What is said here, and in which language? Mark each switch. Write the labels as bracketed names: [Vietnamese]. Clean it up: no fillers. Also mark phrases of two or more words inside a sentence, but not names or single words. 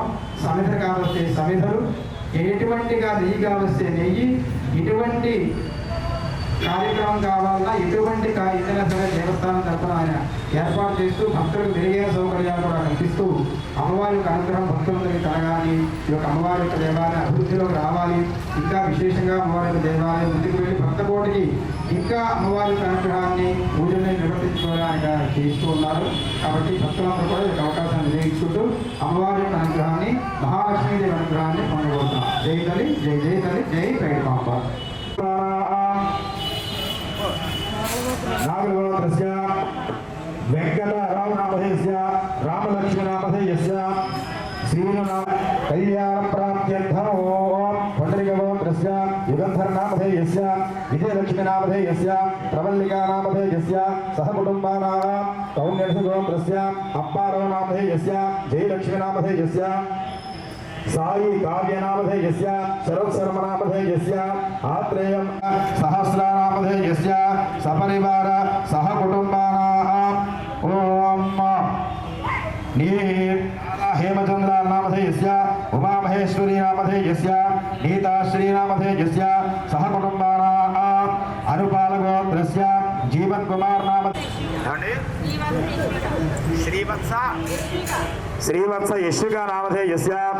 [Telugu] సమిధలు కావస్తే సమిధలు, ఎటువంటిగా నెయ్యి కావస్తే నెయ్యి, ఇటువంటి కార్యక్రమం కావాలన్నా ఎటువంటి ఏదైనా సరే దేవస్థానం తరఫున ఆయన ఏర్పాటు చేస్తూ భక్తులకు మెరుగైన సౌకర్యాలు కూడా కల్పిస్తూ అమ్మవారి యొక్క అనుగ్రహం భక్తులందరికీ కలగాలి, ఈ యొక్క అమ్మవారి యొక్క దేవాలయం అభివృద్ధిలోకి రావాలి, ఇంకా విశేషంగా అమ్మవారి యొక్క దేవాలయం ముందుకు వెళ్ళి భక్తకోటికి ఇంకా అమ్మవారి యొక్క అనుగ్రహాన్ని పూజల్ని నిర్వర్తించుకోవడానికి చేస్తూ ఉన్నారు. కాబట్టి భక్తులందరూ కూడా ఈ అవకాశాన్ని వినియోగించుకుంటూ అమ్మవారి యొక్క అనుగ్రహాన్ని, మహాలక్ష్మీదేవి అనుగ్రహాన్ని పొందబోతున్నాం. జై తల్లి, జై జై తల్లి, జై పెరుమాంబ. [Sanskrit] नागरगोत्रस्य वेंकट रामनामधेयस्य रामलक्ष्मणामधेयस्य श्रीनाम कल्याण प्राप्त्यर्थं पंडरीगोत्रस्य युगंधरनामधेयस्य विजयलक्ष्मीनामधेयस्य प्रवल्लिकानामधेयस्य सहकुटुम्बानां कौण्यर्षगोत्रस्य अप्पारवनामधेयस्य जयलक्ष्मीनामधेयस्य సాయి కావ్యనామధేయస్య శరత్శర్మనామధేయస్య ఆత్రేయం సహస్రనామధేయస్య సపరివార సహకుటుంబానాం ఓం हेमचंद्र नामधेयस्य उमामहेश्वरी नामधेयस्य नीताश्री नामधेयस्य सह कुटुंबानां अनुपालगोत्रस्य जीवन कुमार नाम श्रीवत्स यशिका नामधेयस्य